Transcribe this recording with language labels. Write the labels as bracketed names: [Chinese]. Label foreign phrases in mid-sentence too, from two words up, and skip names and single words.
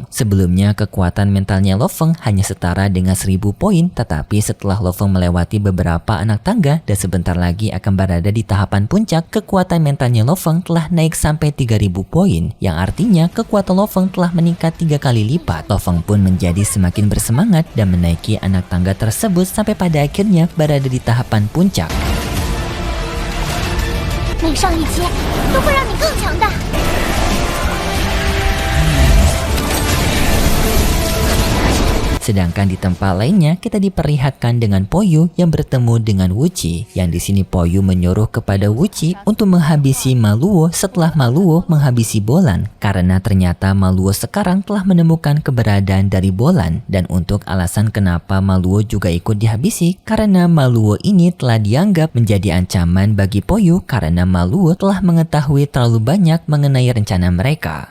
[Indonesian] Sebelumnya kekuatan mentalnya Lo Feng hanya setara dengan 1000 poin, tetapi setelah Lo Feng melewati beberapa anak tangga dan sebentar lagi akan berada di tahapan puncak, kekuatan mentalnya Lo Feng telah naik sampai 3000 poin, yang artinya kekuatan Lo Feng telah meningkat 3 kali lipat. Lo Feng pun menjadi semakin bersemangat dan menaiki anak tangga tersebut sampai pada akhirnya berada di tahapan puncak. [Chinese] 每上一阶都会让你更强大。 [Indonesian] Sedangkan di tempat lainnya kita diperlihatkan dengan Poyu yang bertemu dengan Wuci, yang di sini Poyu menyuruh kepada Wuci untuk menghabisi Maluo setelah Maluo menghabisi Bolan, karena ternyata Maluo sekarang telah menemukan keberadaan dari Bolan, dan untuk alasan kenapa Maluo juga ikut dihabisi karena Maluo ini telah dianggap menjadi ancaman bagi Poyu karena Maluo telah mengetahui terlalu banyak mengenai rencana mereka.